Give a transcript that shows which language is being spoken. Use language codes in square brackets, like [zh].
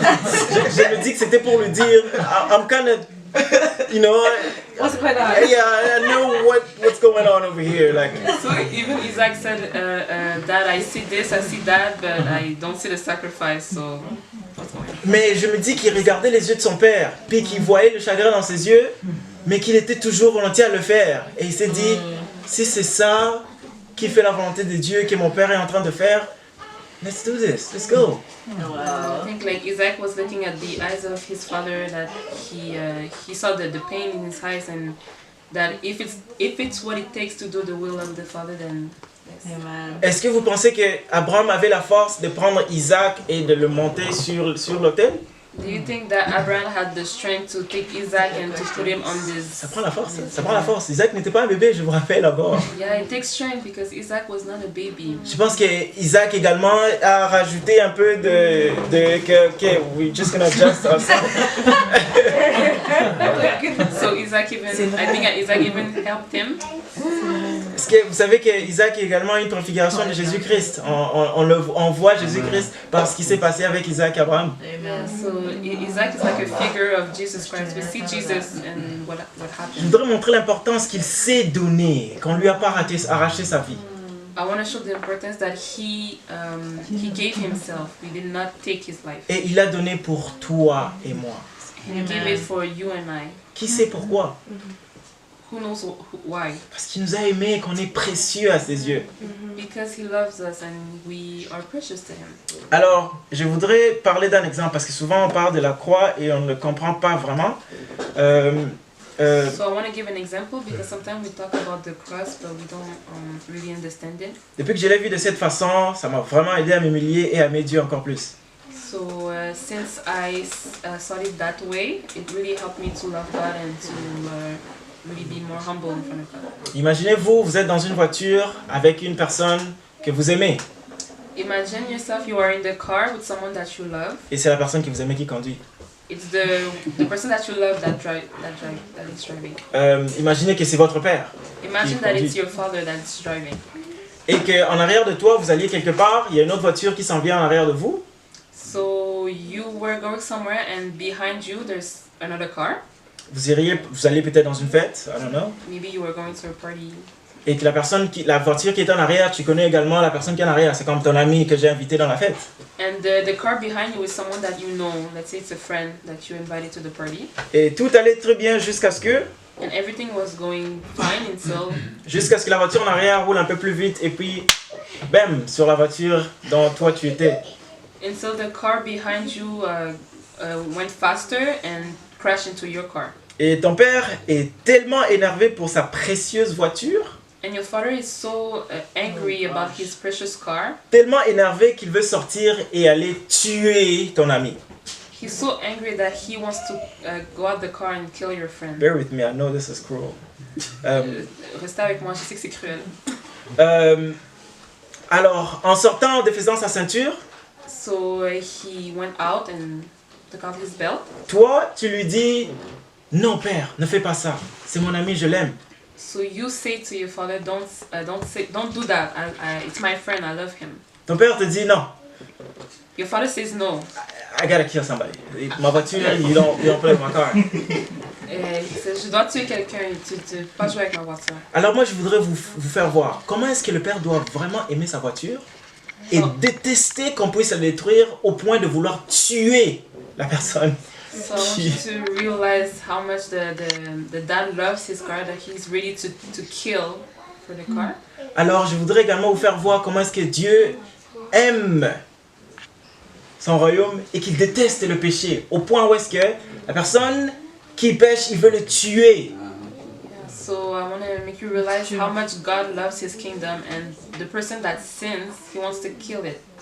[fr] Je me dis que c'était pour lui dire, [en] I'm kind of, you know, What's going on? yeah, I know what's going on over here. Like, So even Isaac said, Dad, I see this, I see that, but I don't see the sacrifice. So what's going on? [fr] mais je me dis qu'il regardait les yeux de son père, puis qu'il voyait le chagrin dans ses yeux, mais qu'il était toujours volontiers à le faire. Et il s'est dit, si c'est ça qui fait la volonté de Dieu, que mon père est en train de faire, [en] Let's do this. Let's go. I think like Isaac was looking at the eyes of his father, that he saw the pain in his eyes, and that if it's what it takes to do the will of the father, then yes. Amen. [fr] Est-ce que vous pensez que Abraham avait la force de prendre Isaac et de le monter sur l'autel? [en] Do you think that Abraham had the strength to take Isaac and to put him on [fr] Ça [en] this? [fr] prend la force. Ça prend la force. Isaac n'était pas un bébé, je vous rappelle encore. [en] Yeah, it takes strength because Isaac was not a baby. [fr] Je pense que Isaac également a rajouté un peu que [en] we just gonna adjust ourselves. So Isaac even helped him. [fr] Est-ce que vous savez que Isaac est également une préfiguration de Jésus-Christ? On voit Jésus-Christ par ce qui s'est passé avec Isaac et Abraham. Amen. [en] So Isaac is like a figure of Jesus Christ. We see Jesus and what [fr] Je [en] happened. [fr] voudrais montrer l'importance qu'il s'est donné, qu'on lui a pas arraché sa vie. [en] I want to show the importance that he gave himself. He did not take his life. [fr] Et il a donné pour toi et moi. [en] He gave it for you and I. [fr] Qui sait pourquoi? [en] Who knows why? [fr] Parce qu'il nous a aimés et qu'on est précieux à ses yeux. [en] Because he loves us and we are precious to him. [fr] Alors, je voudrais parler d'un exemple, parce que souvent on parle de la croix et on ne le comprend pas vraiment. [en] So I want to give an example because sometimes we talk about the cross but we don't really understand it. [fr] Depuis que je l'ai vu de cette façon, ça m'a vraiment aidé à m'humilier et à aimer Dieu encore plus. [en] So since I saw it that way, it really helped me to love God and to really be more humble in front of God. [fr] Imaginez-vous, vous êtes dans une voiture avec une personne que vous aimez. [en] Imagine yourself, you are in the car with someone that you love. [fr] Et c'est la personne que vous aimez qui conduit. [en] It's the person that you love that is driving. [fr] Imaginez que c'est votre père. [en] Imagine [fr] Qui [en] that [fr] conduit. [en] it's your father that's driving. [fr] Et qu'en arrière de toi, vous alliez quelque part, il y a une autre voiture qui s'en vient en arrière de vous. [en] So you were going somewhere and behind you there's another car. [fr] Vous allez peut-être dans une fête, [en] I don't know. Maybe you were going to a party. [fr] Et que la voiture qui est en arrière, tu connais également la personne qui est en arrière. C'est comme ton ami que j'ai invité dans la fête. [en] And the car behind you is someone that you know. Let's say it's a friend that you invited to the party. [fr] Et tout allait très bien jusqu'à ce que [en] And everything was going fine until [fr] la voiture en arrière roule un peu plus vite et puis, bam, sur la voiture dont toi tu étais. [en] the car behind you went faster and crashed into your car. [fr] Et ton père est tellement énervé pour sa précieuse voiture, [en] And your father is so angry about his precious car. [fr] tellement énervé qu'il veut sortir et aller tuer ton ami. [en] He's so angry that he wants to go out the car and kill your friend. Bear with me, I know this is cruel. [fr] Restez avec moi, je sais que c'est cruel. Alors, en sortant, en défaisant sa ceinture, [en] So he went out and took out his belt. [fr] toi, tu lui dis, non père, ne fais pas ça. C'est mon ami, je l'aime. [en] So you say to your father, don't do that. It's my friend, I love him. [fr] Ton père te dit, non, [en] Your father says no. I gotta kill somebody. [fr] Ma voiture, [en] you don't play with my car. [fr] Il dit, je dois tuer quelqu'un, tu peux pas jouer avec ma voiture. Alors moi, je voudrais vous faire voir comment est-ce que le père doit vraiment aimer sa voiture et détester qu'on puisse la détruire au point de vouloir tuer la personne. [en] So I want you to realize how much the dad loves his car, that he's ready to kill for the car. [fr] Alors, je voudrais également vous faire voir comment est-ce que Dieu aime son royaume et qu'il déteste le péché, au point où est-ce que la personne qui pêche, il veut le tuer. [en] So I want to make you realize how much God loves his kingdom, and the person that sins, he wants to kill him.